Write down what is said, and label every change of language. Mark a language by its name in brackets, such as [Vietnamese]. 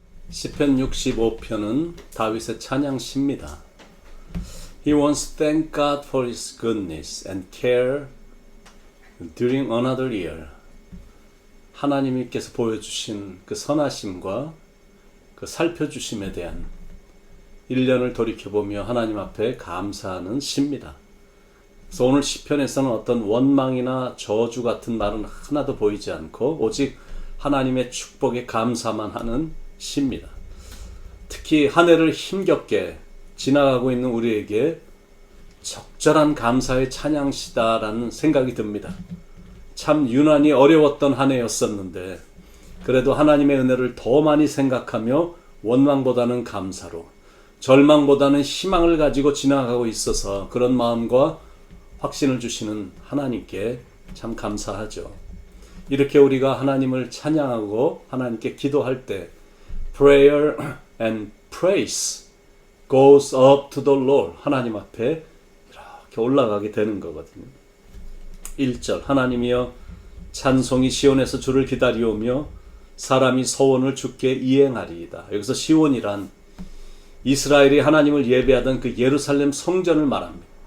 [Korean] 시편 65편은 다윗의 찬양시입니다. [English] He wants to thank God for His goodness and care during another year. [Korean] 하나님께서 보여주신 그 선하심과 그 살펴주심에 대한 1년을 돌이켜보며 하나님 앞에 감사하는 시입니다. 그래서 오늘 시편에서는 어떤 원망이나 저주 같은 말은 하나도 보이지 않고 오직 하나님의 축복에 감사만 하는 시입니다. 특히 한 해를 힘겹게 지나가고 있는 우리에게 적절한 감사의 찬양시다라는 생각이 듭니다. 참 유난히 어려웠던 한 해였었는데 그래도 하나님의 은혜를 더 많이 생각하며 원망보다는 감사로, 절망보다는 희망을 가지고 지나가고 있어서 그런 마음과 확신을 주시는 하나님께 참 감사하죠. 이렇게 우리가 하나님을 찬양하고 하나님께 기도할 때 [English] prayer and praise goes up to the Lord. [Korean] 하나님 앞에 이렇게 올라가게 되는 거거든요. 1절 하나님이여 찬송이 시온에서 주를 기다리오며 사람이 소원을 주께 이행하리이다. 여기서 시온이란 이스라엘이 하나님을 예배하던 그 예루살렘 성전을 말합니다.